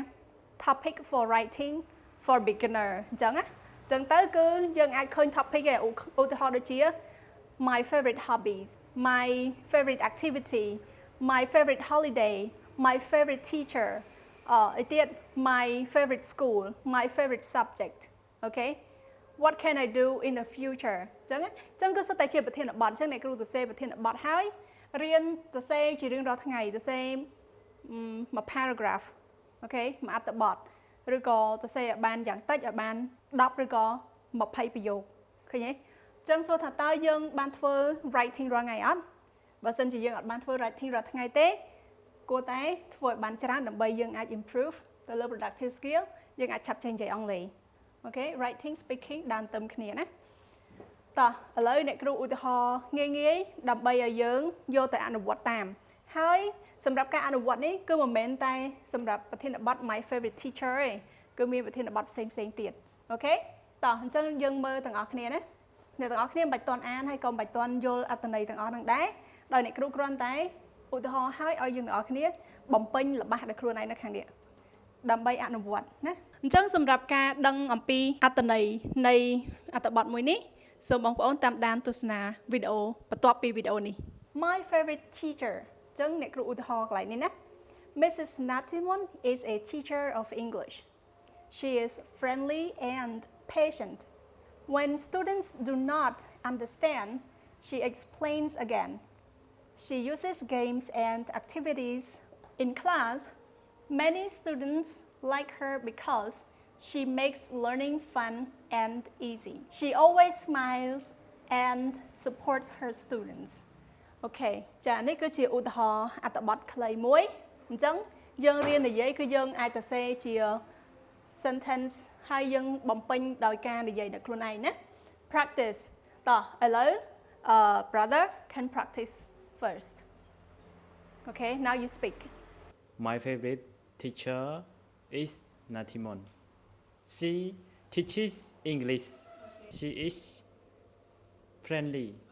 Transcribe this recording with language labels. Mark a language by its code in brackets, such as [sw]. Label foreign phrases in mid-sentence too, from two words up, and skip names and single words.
[en] topic for writing for beginner [km] អញ្ចឹងទៅគឺយើងអាចឃើញ topic ឯឧទាហរណ៍ដូចជា [en] my favorite hobbies my favorite activity my favorite holiday my favorite teacher [km] អីទៀត [en] my favorite school my favorite subject okay What can I do in the future [km] អញ្ចឹងគឺសុទ្ធតែជាប្រធានបទអញ្ចឹងអ្នកគ្រូសរសេរប្រធានបទហើយរៀនសរសេរជារៀងរាល់ ថ្ងៃសរសេរមួយ paragraph អូខេមួយអត្ថបទឬក៏សរសេរឲ្យបានយ៉ាងតិចឲ្យបាន10ឬក៏20ប្រយោគឃើញទេអញ្ចឹងសួរថាតើយើងបានធ្វើ writing រាល់ថ្ងៃអត់បើសិនជាយើងអត់បានធ្វើ writing រាល់ថ្ងៃទេគួរតែធ្វើ ឲ្យបានច្រើនដើម្បីយើងអាច improve ទៅលើ [en] productive skill [km] យើងអាចឆាប់ចេះនិយាយអង់គ្លេសអូខេ [en] writing speaking [km] ដើរទៅគ្នាណាតោះឥឡូវអ្នកគ្រូឧទាហរណ៍ងាយដើម្បីឲ្យយើងយកទៅអ នុវត្តតាមហើយសម្រាប់ការអនុវត្តនេះគឺមិនមែនតែសម្រាប់ប្រធានបទ [en] my favorite teacher [km] ទេគឺមានប្រធានបទផ្សេងទៀតអូខេ តោះអញ្ចឹងយើងមើលទាំងអស់គ្នាណាអ្នកទាំងអស់គ្នាមិនបាច់តន់អានហើយក៏មិនបាច់តន់យល់អត្ថន័យទាំងអស់ហ្នឹងដែរដោយអ្នកគ្រូគ្រាន់តែឧទាហរណ៍ឲ្យយើងទាំងអស់គ្នាបំពេញល្បះដោយខ្លួនឯងនៅខាងនេះដើម្បីអនុវត្តណាអញ្ចឹងសម្រាប់ការដឹងអំពីអត្ថន័យនៃអត្ថបទមួយនេះសូមបងប្អូនតាមដានទស្សនាវីដេអូបន្ទាប់ពីវីដេអូនេះ [en] My favorite teacher [km] អញ្ចឹងអ្នកគ្រូឧទាហរណ៍កន្លែងនេះណា Mrs. [en] Natimon is a teacher of English. She is friendly and patient. When students do not understand, she explains again. She uses games and activities in class. Many students like her because she makes learning fun and easy. She always smiles and supports her students. [km] អូខេចានេះគឺជាឧទាហរណ៍អត្ថបទខ្លីមួយអញ្ចឹងយើងរៀននិយាយគឺយើងអាចទៅសេជា sentence ហើយយើងបំពេញដោយការនិយាយដល់ខ្លួនឯងណា practice តោះឥឡូវ [en] brother can practice first. Okay, now you speak. My favorite teacher is Natimon. She teaches English. She is friendly.